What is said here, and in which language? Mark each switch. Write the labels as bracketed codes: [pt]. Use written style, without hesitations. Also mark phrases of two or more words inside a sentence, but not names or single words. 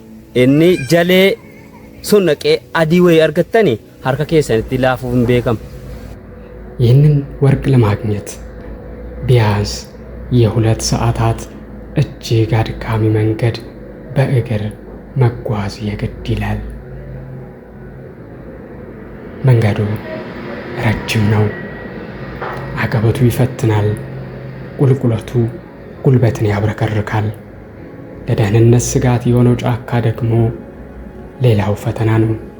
[om] Inni jalee sun naqee adii wayii argattanii harka keessanitti laafuuf hin beekamu. [am] ይህንን ወርቅ ለማግኘት ቢያንስ የ2 ሰዓታት እጅግ አድካሚ መንገድ በእግር መጓዝ የግድ ይላል። መንገዱ ረጅም ነው። አቀበቱ ይፈትናል። ቁልቁለቱ ጉልበትን ያብረከርካል። ለደህንነት ስጋት የሆነው ጫካ ደግሞ ሌላው ፈተና ነው።